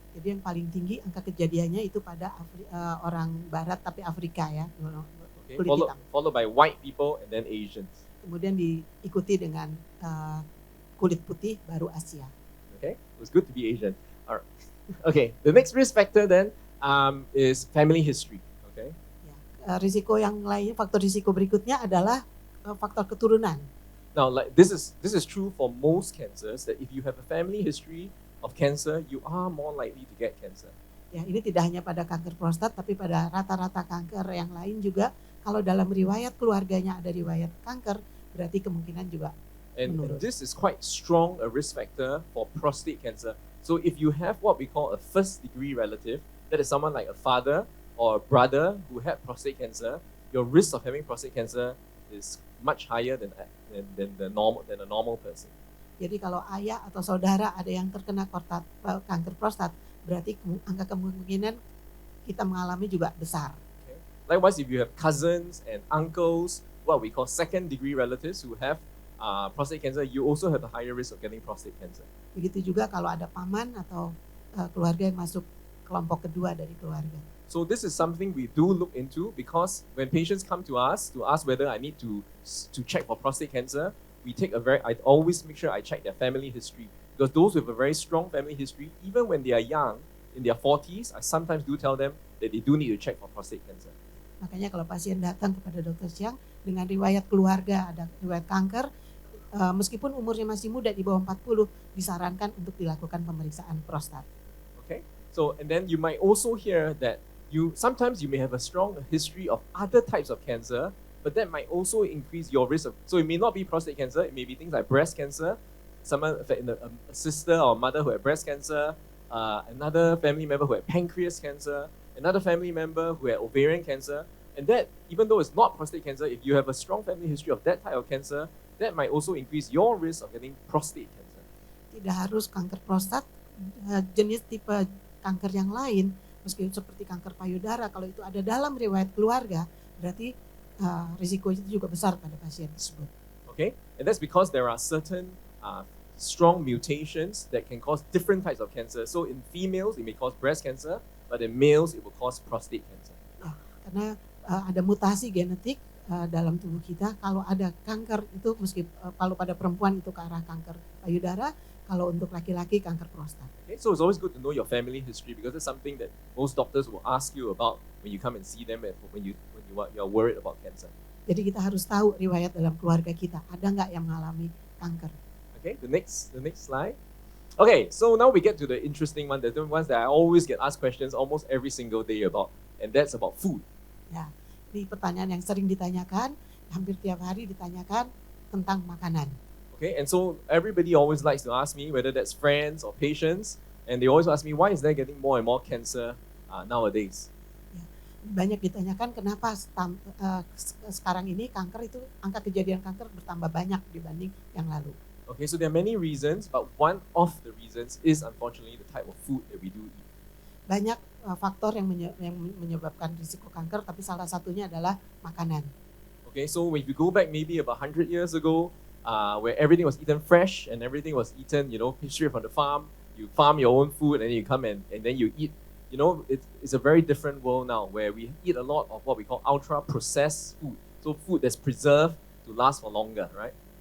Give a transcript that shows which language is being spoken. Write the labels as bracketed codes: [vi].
[id] Jadi yang paling tinggi angka kejadiannya itu pada orang Barat tapi Afrika ya, [en] Okay, [id] kulit hitam. [en] followed by white people and then Asians. [id] Kemudian diikuti dengan kulit putih baru Asia. [en] Okay, it was good to be Asian. All right. Okay, the next risk factor then is family history. Okay. [id] Ya, risiko yang lain, faktor risiko berikutnya adalah faktor keturunan. [en] Now, like this is true for most cancers, that if you have a family history of cancer, you are more likely to get cancer. [id] Ya, ini tidak hanya pada kanker prostat, tapi pada rata-rata kanker yang lain juga. Kalau dalam riwayat keluarganya ada riwayat kanker, berarti kemungkinan juga [en] And [id] menurun. [en] this is quite strong a risk factor for prostate cancer. So if you have what we call a first degree relative, that is someone like a father or a brother who had prostate cancer, your risk of having prostate cancer is much higher than a normal person. [id] Jadi kalau ayah atau saudara ada yang terkena kanker prostat, berarti angka kemungkinan kita mengalami juga besar. [en] Okay. Likewise, if you have cousins and uncles, what we call second degree relatives who have prostate cancer, you also have a higher risk of getting prostate cancer. [id] Begitu juga kalau ada paman atau keluarga yang masuk kelompok kedua dari keluarga. [en] So this is something we do look into, because when patients come to us to ask whether I need to check for prostate cancer, I always make sure I check their family history, because those with a very strong family history, even when they are young, in their 40s, I sometimes do tell them that they do need to check for prostate cancer. [id] Makanya kalau pasien datang kepada dokter Xiang dengan riwayat keluarga, ada riwayat kanker, meskipun umurnya masih muda di bawah 40, disarankan untuk dilakukan pemeriksaan prostat. [en] Okay, so and then you might also hear that sometimes you may have a strong history of other types of cancer, but that might also increase your risk of. So it may not be prostate cancer; it may be things like breast cancer. Someone, a sister or mother who had breast cancer, another family member who had pancreas cancer, another family member who had ovarian cancer, and that even though it's not prostate cancer, if you have a strong family history of that type of cancer, that might also increase your risk of getting prostate cancer. [id] Tidak harus kanker prostat, jenis tipe kanker yang lain, meski seperti kanker payudara, kalau itu ada dalam riwayat keluarga, berarti risiko itu juga besar pada pasien tersebut. [en] Okay, and that's because there are certain strong mutations that can cause different types of cancer. So in females, it may cause breast cancer, but in males, it will cause prostate cancer. [id] Ya, karena ada mutasi genetik dalam tubuh kita. Kalau ada kanker itu, kalau pada perempuan itu ke arah kanker payudara, kalau untuk laki-laki kanker prostat. [en] Okay, so it's always good to know your family history because it's something that most doctors will ask you about when you come and see them and when you're worried about cancer. [id] Jadi kita harus tahu riwayat dalam keluarga kita, ada nggak yang mengalami kanker. [en] Okay, the next slide. Okay, so now we get to the interesting one, the ones that I always get asked questions almost every single day about, and that's about food. [id] Ya, ini pertanyaan yang sering ditanyakan, hampir tiap hari ditanyakan tentang makanan. [en] Okay, and so everybody always likes to ask me, whether that's friends or patients, and they always ask me, why is there getting more and more cancer nowadays? [id] Banyak ditanyakan kenapa sekarang ini kanker itu, angka kejadian kanker bertambah banyak dibanding yang lalu. [en] Okay, so there are many reasons, but one of the reasons is unfortunately the type of food that we do eat. [id] Banyak faktor yang menyebabkan risiko kanker, tapi salah satunya adalah makanan. [en] Okay, so if you go back maybe about 100 years ago, where everything was eaten fresh and everything was eaten, straight from the farm, you farm your own food and then you come and then you eat. It's a very different world now where we eat a lot of what we call ultra-processed food. So food that's preserved to last for longer, right?